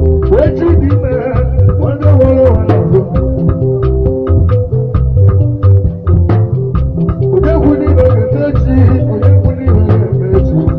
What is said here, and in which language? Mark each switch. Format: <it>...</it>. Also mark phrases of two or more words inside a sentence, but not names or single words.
<pcm>Wetin be man, wonder what I wanna do.</pcm> <ig>Onye kwu n'ibe ga-ete chi, onye kwu n'ibe ga-eme chi.</ig>